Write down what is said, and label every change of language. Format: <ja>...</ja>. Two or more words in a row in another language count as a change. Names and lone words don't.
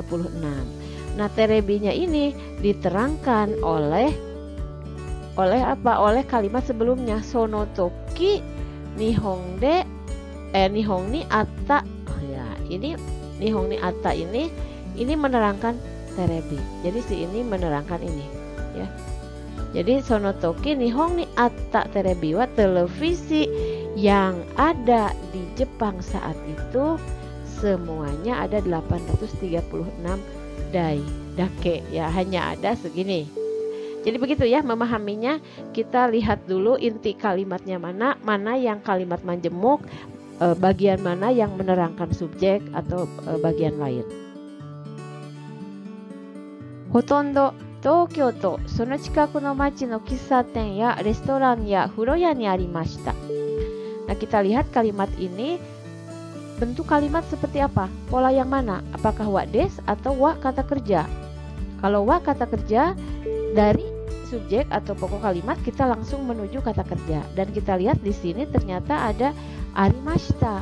<id>Nah, terebinya ini diterangkan oleh apa? Oleh kalimat sebelumnya.</id> <ja>その時日本にあった.</ja> <id>Ya, ini</id> <ja>日本にあった</ja> <id>ini menerangkan terebi. Jadi si ini menerangkan ini, ya. Jadi</id> <ja>その時日本にあったテレビは</ja> <id>televisi yang ada di Jepang saat itu semuanya ada 836</id> <ja>台だけ</ja> <id>ya, hanya ada segini. Jadi begitu ya memahaminya. Kita lihat dulu inti kalimatnya mana yang kalimat majemuk, bagian mana yang menerangkan subjek atau bagian lain.</id> <ja>ほとんど東京とその近くの町の喫茶店やレストランや風呂屋にありました.</ja> <id>Nah, kita lihat kalimat ini bentuk kalimat seperti apa? Pola yang mana? Apakah</id> <ja>はです</ja> <id>atau wa kata kerja? Kalau wa kata kerja, dari subjek atau pokok kalimat kita langsung menuju kata kerja. Dan kita lihat di sini ternyata ada arimashita.</id>